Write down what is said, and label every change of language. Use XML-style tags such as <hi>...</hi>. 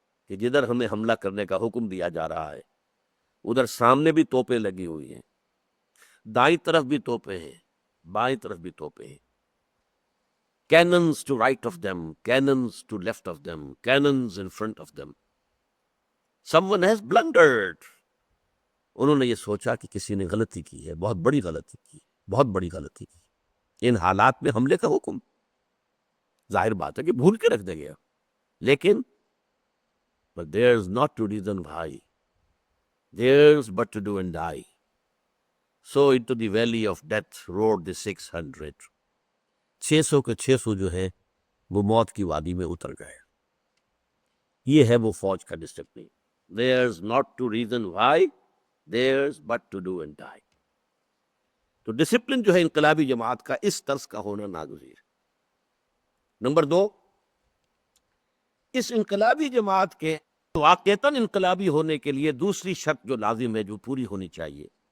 <ur>کہ جدھر ہمیں حملہ کرنے کا حکم دیا جا رہا ہے ادھر سامنے بھی توپیں لگی ہوئی ہیں، دائیں طرف بھی توپیں ہیں، بائیں طرف بھی توپیں ہیں.</ur> <en>Cannons to right of them, cannons to left of them, cannons in front of them. Someone has blundered.</en> <ur>انہوں نے یہ سوچا کہ کسی نے غلطی کی ہے، بہت بڑی غلطی کی، بہت بڑی غلطی کی. ان حالات میں حملے کا حکم ظاہر بات ہے کہ بھول کے رکھ دے گیا، لیکن</ur> <en>but there's not to reason why. There's but to do and die. So into the valley of death rode the 600.</en> <ur>600 کے 600 جو ہے وہ موت کی وادی میں اتر گئے. یہ ہے وہ فوج کا discipline.</ur> <en>There's not to reason why. There's but to do and die.</en> <ur>تو ڈسپلن جو ہے انقلابی جماعت کا اس طرز کا ہونا ناگزیر. نمبر 2، اس انقلابی جماعت کے واقعتاً انقلابی ہونے کے لیے دوسری شرط جو لازم ہے، جو پوری ہونی چاہیے،</ur>